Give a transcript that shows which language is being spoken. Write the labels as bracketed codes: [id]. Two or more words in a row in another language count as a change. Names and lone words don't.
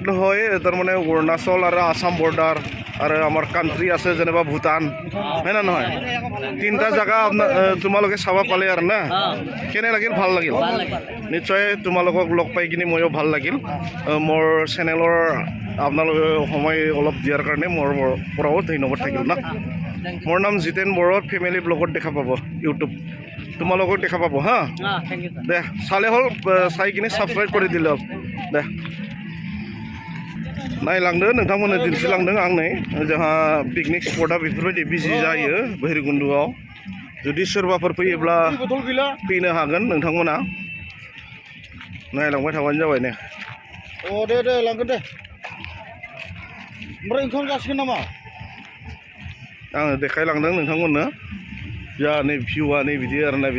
[as] হয় তাৰমানে অৰুণাচল আৰু আসাম বৰ্ডাৰ আৰু আমাৰ কাণ্ট্ৰি আছে যেনিবা ভূটান হয় না নহয় তিনিটা জাগা তোমালোকে চাব পালে আৰু না কেনে লাগিল ভাল লাগিল নিশ্চয় তোমালোকক লগ পাই কিনে ময়ো ভাল লাগিল মোৰ চেনেলৰ আপোনালোকে সময় অলপ দিয়াৰ কাৰণে মোৰ পৰাও ধন্যবাদ থাকিল না মোৰ নাম জিতেন বড়ো [en] family blog [as] দেখা পাব ইউটিউব তোমালোকক দেখা পাব হা দে চালে হ'ল চাই কিনে ছাবস্ক্ৰাইব কৰি দিলে হ'ল দে [brx] नायलांदों नोंथांमोननो दिन्थिलांदों आं नै जोंहा [en] picnic spot [brx] बेफोरबायदि बिजि जायो भैरबकुन्द'आव जुदि सोरबाफोर फैयोब्ला फैनो हागोन नोंथांमोना नायलांबाय थाबानो जाबाय ने दे लांगोन दे ओमफ्राय ओंखाम जासिगोन नामा आङो देखायलांदों नोंथांमोननो जोंहा नै भिउआ नै बिदि आरो ना